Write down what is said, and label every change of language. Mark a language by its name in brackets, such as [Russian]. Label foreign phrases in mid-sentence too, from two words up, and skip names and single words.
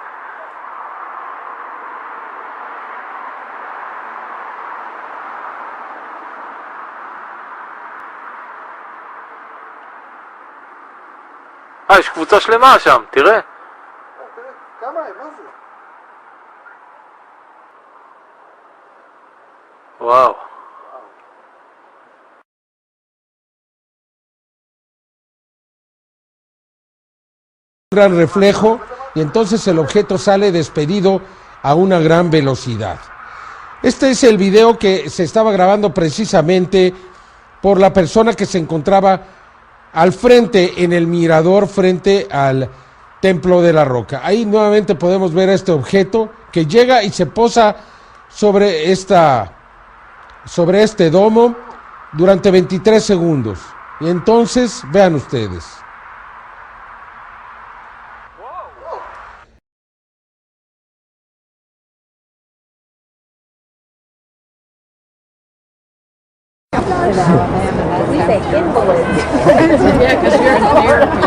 [Hebrew] יש קבוצה שלמה שם, תראה. תראה, כמה הם, מה זה? וואו. [Spanish] Gran reflejo y entonces el objeto sale despedido a una gran velocidad. Este es el video que se estaba grabando precisamente por la persona que se encontraba al frente en el mirador frente al Templo de la Roca. Ahí nuevamente podemos ver este objeto que llega y se posa sobre este domo durante 23 segundos. Y entonces vean ustedes. [English] We say invalids. Yeah, because you're in therapy.